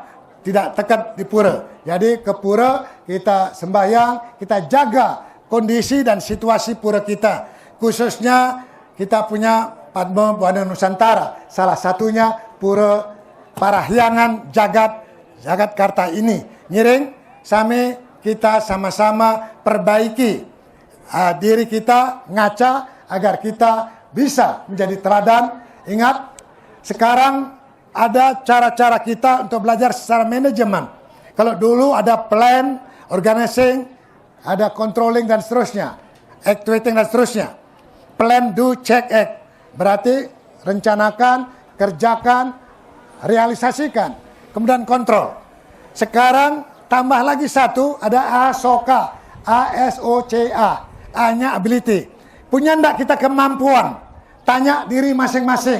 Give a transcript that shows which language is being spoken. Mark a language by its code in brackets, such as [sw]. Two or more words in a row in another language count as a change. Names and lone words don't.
[id] Tidak tekat di pura. Jadi ke pura kita sembahyang, kita jaga kondisi dan situasi pura kita. Khususnya kita punya Padma Buana Nusantara. Salah satunya pura Parahyangan Jagat Karta ini. [ban] Ngiring, sami [id] kita sama-sama perbaiki diri kita, ngaca agar kita bisa menjadi teladan. Ingat, sekarang ada cara-cara kita untuk belajar secara manajemen. Kalau dulu ada [en] plan, organizing, [id] ada controlling dan seterusnya, actuating dan seterusnya. [en] Plan, do, check, act. [id] Berarti rencanakan, kerjakan, realisasikan, kemudian kontrol. Sekarang tambah lagi satu, ada ASOCA, ASOCA, A-nya ability. Punya ndak kita kemampuan? Tanya diri masing-masing.